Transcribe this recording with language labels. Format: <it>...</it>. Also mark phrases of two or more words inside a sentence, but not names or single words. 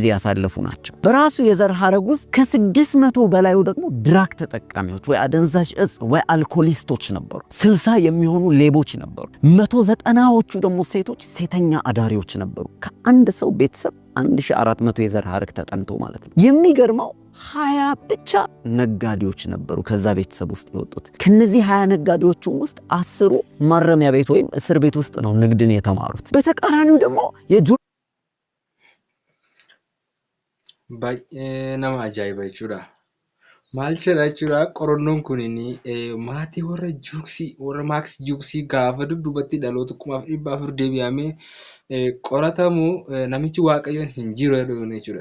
<am>ያሳለፉ ናቸው። በራሱ የዘር ሐረግ ውስጥ ከ600 በላዩ ደግሞ ድራግ ተጠቃሚዎች ወይ አደንዛዥ እጽ ወይ አልኮሊስቶች ነበሩ። 60 የሚሆኑ ሌቦች ነበሩ። 190ዎቹ ደግሞ ሴቶች ሴተኛ አዳሪዎች ነበሩ። ከአንድ ሰው ቤተሰብ 1400 የዘር ሐረግ ተጠንቶ ማለት ነው። የሚገርመው 20 ብቻ ነጋዴዎች ነበሩ ከዛ ቤተሰብ ውስጥ የወጡት። ከነዚህ 20 ነጋዴዎች ውስጥ 10ሩ ማረሚያ ቤት ወይም እስር ቤት ውስጥ ነው ንግድን የተማሩት። በተቃራኒው ደግሞ</am> <om>baay'ee nama ajaa'iba jechuudha. Maal jedha jechuudha qorannoon kun maatii warra juuksii warra maaks juuksii gaafa dudduubatti dhaloota 1400 deebi'amee qoratamu namichi waaqayyoon hin jiru jechuudha.</om>